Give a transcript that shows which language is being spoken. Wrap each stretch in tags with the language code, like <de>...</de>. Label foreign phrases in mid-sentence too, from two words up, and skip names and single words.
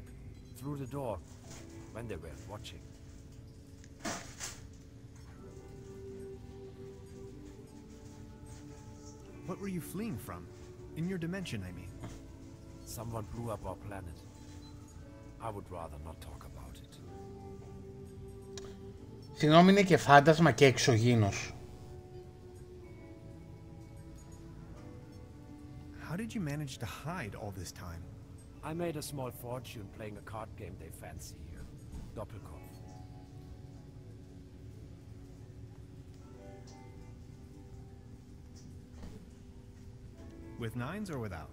<en>Through the door, when they were watching. What were you fleeing from? In your dimension, I mean. Someone blew up our planet. I would rather not talk about it.</en> <el>Συγγνώμη, είναι και φάντασμα και εξωγήινος.</el> <en>How did you manage to hide all this time? I made a small fortune playing a card game they fancy here. Doppelkopf. With nines or without?</en>